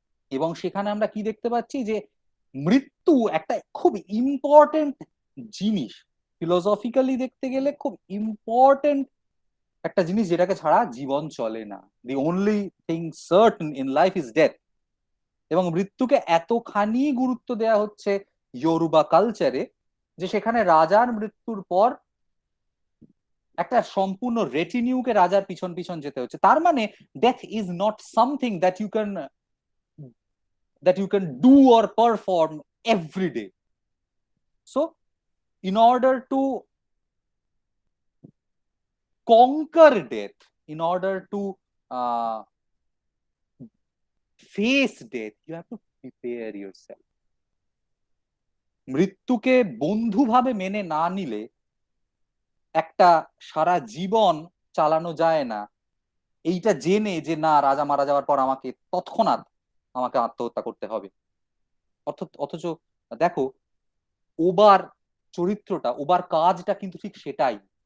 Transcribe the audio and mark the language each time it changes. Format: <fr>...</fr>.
<bn>এবং সেখানে আমরা কি দেখতে পাচ্ছি যে মৃত্যু একটা খুব ইম্পর্টেন্ট জিনিস, ফিলোসফিক্যালি দেখতে গেলে খুব ইম্পর্টেন্ট একটা জিনিস, যেটাকে ছাড়া জীবন চলে না।</bn> <en>The only thing certain in life is death.</en> <bn>এবং মৃত্যুকে এতখানি গুরুত্ব দেওয়া হচ্ছে ইয়োরুবা কালচারে, যে সেখানে রাজার মৃত্যুর পর একটা সম্পূর্ণ রেটিনিউকে রাজার পিছন পিছন যেতে হচ্ছে। তার মানে</bn> <en>Death is not something that you can do or perform every day. So in order to conquer death, in order to face death, you have to prepare yourself.</en> <bn>মৃত্যুকে বন্ধুভাবে মেনে না নিলে একটা সারা জীবন চালানো যায় না, এইটা জেনে যে না, রাজা মারা যাওয়ার পর আমাকে তৎক্ষণাৎ আমাকে আত্মহত্যা করতে হবে। অথচ দেখো, ওবার চরিত্রটা, ওবার কাজটা কিন্তু ঠিক সেটাই।</bn>